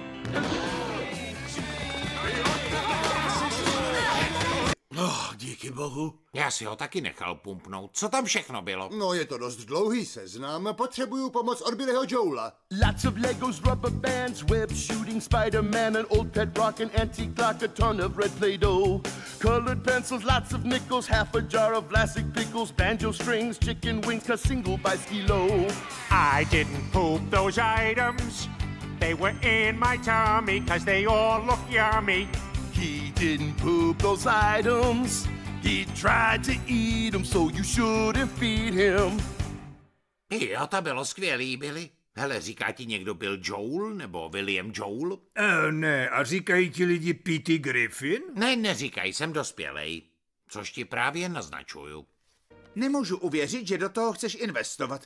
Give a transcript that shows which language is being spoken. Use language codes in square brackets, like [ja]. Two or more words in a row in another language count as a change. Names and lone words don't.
[cs] Díky bohu. Já si ho taky nechal pumpnout. Co tam všechno bylo? No, je to dost dlouhý seznam. Potřebuju pomoc od Billyho Joela. [en] Lots of Legos, rubber bands, web shooting Spider-Man, an old pet rock, an antique clock, a ton of red Play-Doh. Colored pencils, lots of nickels, half a jar of Vlasic pickles, banjo strings, chicken wings, a single by Skilo. I didn't poop those items. They were in my tummy, 'cause they all look yummy. He didn't poop those items. He tried to eat them, so you shouldn't feed him. [cs] Jo, to bylo skvělý, Billy. Hele, říká ti někdo Bill Joel nebo William Joel? Ne, a říkají ti lidi P.T. Griffin? Ne, neříkají, jsem dospělej. Což ti právě naznačuju. Nemůžu uvěřit, že do toho chceš investovat.